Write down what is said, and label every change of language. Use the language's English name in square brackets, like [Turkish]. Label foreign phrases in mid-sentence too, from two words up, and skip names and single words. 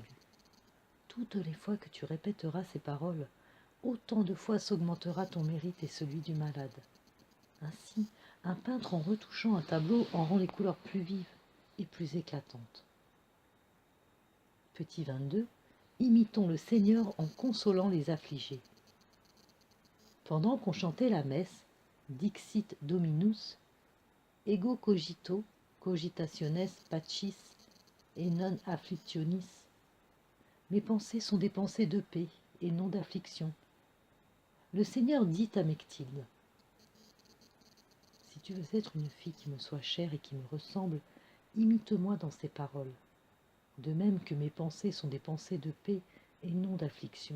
[French] Toutes les fois que tu répéteras ces paroles, autant de fois s'augmentera ton mérite et celui du malade. Ainsi, un peintre en retouchant un tableau en rend les couleurs plus vives et plus éclatantes. Petit 22. Imitons le Seigneur en consolant les affligés. Pendant qu'on chantait la messe, [Latin] Dixit Dominus, ego cogito, cogitationes pacis et non afflictionis. [French] Mes pensées sont des pensées de paix et non d'affliction. Le Seigneur dit à Mechtilde, « Si tu veux être une fille qui me soit chère et qui me ressemble, imite-moi dans ces paroles. De même que mes pensées sont des pensées de paix et non d'affliction.